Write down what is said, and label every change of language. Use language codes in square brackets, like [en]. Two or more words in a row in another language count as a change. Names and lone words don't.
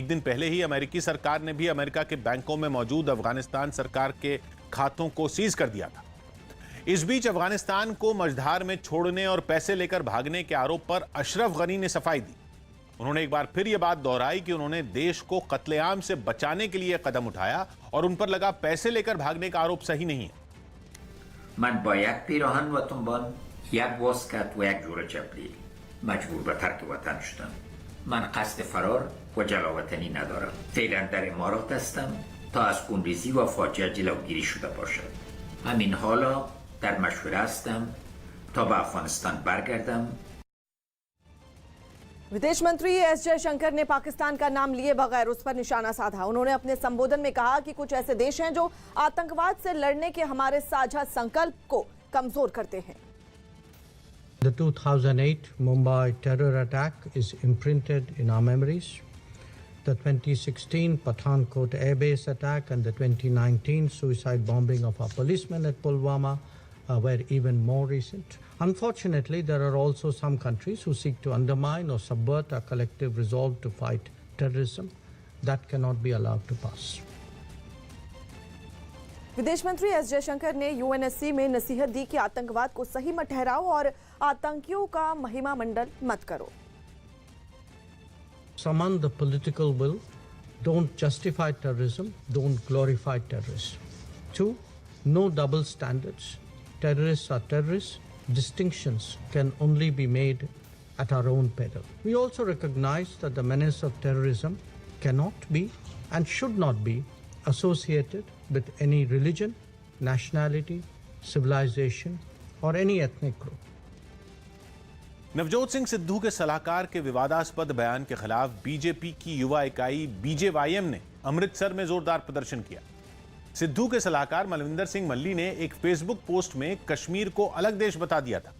[hi] एक दिन पहले ही अमेरिकी सरकार ने भी अमेरिका के बैंकों में मौजूद अफगानिस्तान सरकार के खातों को सीज कर दिया था। इस बीच अफगानिस्तान को मझधार में छोड़ने और पैसे लेकर भागने के आरोप पर अशरफ गनी ने सफाई दी। उन्होंने एक बार फिर यह बात दोहराई कि उन्होंने देश को कत्लेआम से बचाने के लिए कदम उठाया और उन पर लगा पैसे लेकर भागने का आरोप सही नहीं है। [fa] من با یک پیراهن و تنبان، یک واسکت و یک جور چپلی مجبور به ترک وطن شدم. من قصد فرار و جلاوطنی ندارم. فعلا در امارات هستم تا از خونریزی و فاجعه جلوگیری شده باشد. همین حالا در مشوره هستم تا به افغانستان برگردم. [hi] विदेश मंत्री एस जयशंकर ने पाकिस्तान का नाम लिए बगैर उस पर निशाना साधा। उन्होंने अपने संबोधन में कहा कि कुछ ऐसे देश हैं जो आतंकवाद से लड़ने के हमारे साझा संकल्प को कमजोर करते हैं। [en] The 2008 Mumbai terror attack is imprinted in our memories. The 2016 Pathankot airbase attack and the 2019 suicide bombing of our policemen at Pulwama were even more recent. Unfortunately, there are also some countries who seek to undermine or subvert our collective resolve to fight terrorism. That cannot be allowed to pass. [hi] विदेश मंत्री एस जयशंकर ने यूएनएससी में नसीहत दी कि आतंकवाद को सही मत ठहराओ और आतंकियों का महिमा मंडल मत करो। [en] Summon the political will. Don't justify terrorism. Don't glorify terrorists. 2. No double standards. Terrorists are terrorists. Distinctions can only be made at our own peril. We also recognize that the menace of terrorism cannot be and should not be associated with any religion, nationality, civilization or any ethnic group. [hi] नवजोत सिंह सिद्धू के सलाहकार के विवादास्पद बयान के खिलाफ बीजेपी की युवा इकाई बीजेवाईएम ने अमृतसर में जोरदार प्रदर्शन किया। सिद्धू के सलाहकार मलविंदर सिंह मल्ली ने एक फेसबुक पोस्ट में कश्मीर को अलग देश बता दिया था,